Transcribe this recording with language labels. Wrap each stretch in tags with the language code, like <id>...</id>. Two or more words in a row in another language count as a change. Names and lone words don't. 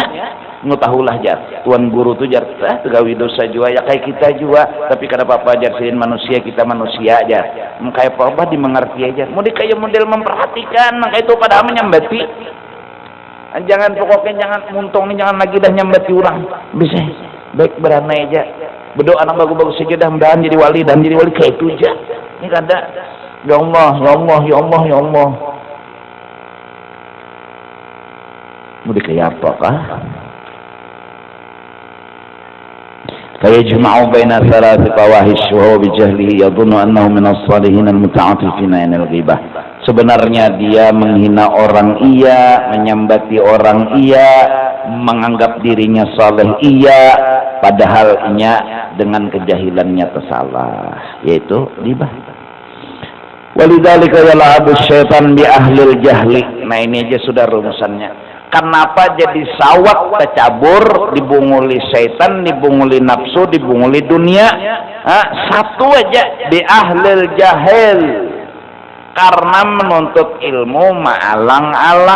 <bjn>Ngetahulah jar tuan guru tuh jar tegawi dosa juga ya kayak kita juga, tapi kenapa apa jar sidin manusia, kita manusia aja kayak apa dimengerti aja mau kayak model memperhatikan kayak itu pada menyambati, jangan pokoknya jangan muntung nih, jangan lagi dah nyambati orang bisa baik beranai aja berdoa anak bagus-bagus saja dah mudahan jadi wali dan jadi wali kayak itu aja. Ini kada</bjn> <ar>يا الله يا الله يا الله يا الله</ar> <bjn>ya Allah ya Allah mau kayak apa kah?</bjn> <ar>فيجمع بين ثلاث فواحش وهو بجهله يظن أنه من الصالحين المتعاطفين عن الغيبة.</ar> <bjn>Sebenarnya dia menghina orang iya, menyambati orang iya, menganggap dirinya saleh iya, padahal nya dengan kejahilannya tersalah, yaitu ghibah.</bjn> <ar>ولذلك يلعب الشيطان بأهل الجهل.</ar> <bjn>Nah ini aja sudah rumusannya. Kenapa jadi sawat tercabur, dibunguli syaitan, dibunguli nafsu, dibunguli dunia? Satu aja, di</bjn> <ar>أهل الجهل.</ar> <bjn>Karena menuntut ilmu maalang-alang.</bjn>